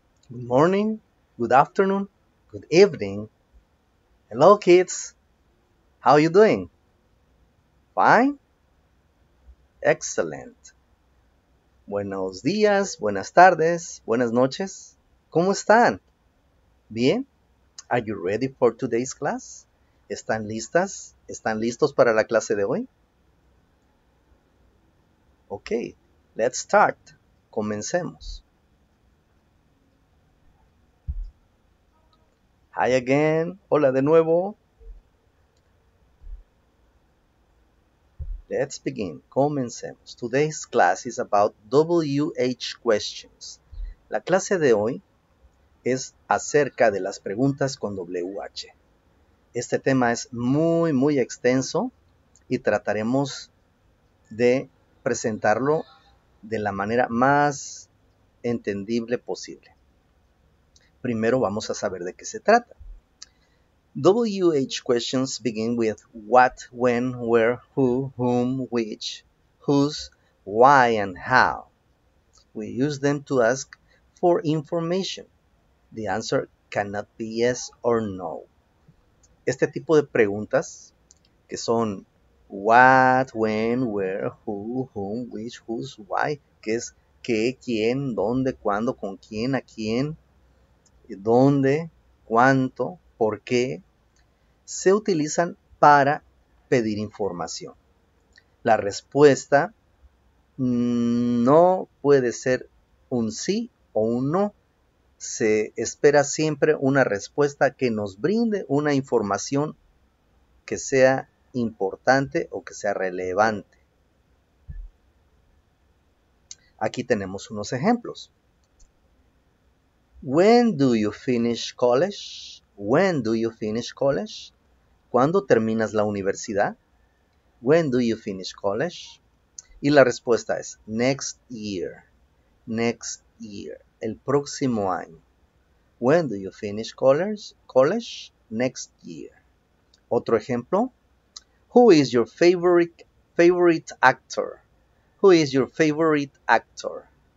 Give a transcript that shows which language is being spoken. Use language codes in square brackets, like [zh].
[en] Good morning, good afternoon, good evening. Hello kids, how you doing? Fine? Excellent. [es] Buenos días, buenas tardes, buenas noches. ¿Cómo están? Bien? [en] Are you ready for today's class? [es] ¿Están listas? ¿Están listos para la clase de hoy? [en] Ok, let's start. [es] Comencemos. [en] Hi again. [es] Hola de nuevo. [en] Let's begin. [es] Comencemos. [en] Today's class is about WH questions. [es] La clase de hoy es acerca de las preguntas con WH. Este tema es muy extenso y trataremos de presentarlo de la manera más entendible posible. Primero vamos a saber de qué se trata. [en] WH questions begin with what, when, where, who, whom, which, whose, why, and how. We use them to ask for information. The answer cannot be yes or no. [es] Este tipo de preguntas, que son [en] what, when, where, who, whom, which, whose, why, [es] que es qué, quién, dónde, cuándo, con quién, a quién, dónde, cuánto, por qué, se utilizan para pedir información. La respuesta no puede ser un sí o un no. Se espera siempre una respuesta que nos brinde una información que sea importante o que sea relevante. Aquí tenemos unos ejemplos. [en] When do you finish college? When do you finish college? [es] ¿Cuándo terminas la universidad? [en] When do you finish college? [es] Y la respuesta es [en] next year. Next year. [es] El próximo año. [en] When do you finish college? College next year. [es] Otro ejemplo. [en] Who is your favorite actor? Who is your favorite actor?